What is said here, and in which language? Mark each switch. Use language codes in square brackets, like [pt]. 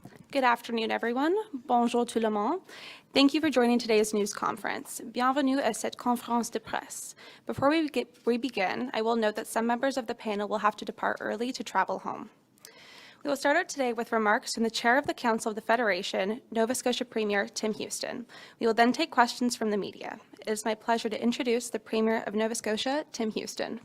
[en] Good afternoon, everyone. [fr] Bonjour tout le monde. [en] Thank you for joining today's news conference. [fr] Bienvenue à cette conférence de presse. [en] Before we begin, I will note that some members of the panel will have to depart early to travel home. We will start out today with remarks from the Chair of the Council of the Federation, Nova Scotia Premier Tim Houston. We will then take questions from the media. It is my pleasure to introduce the Premier of Nova Scotia, Tim Houston.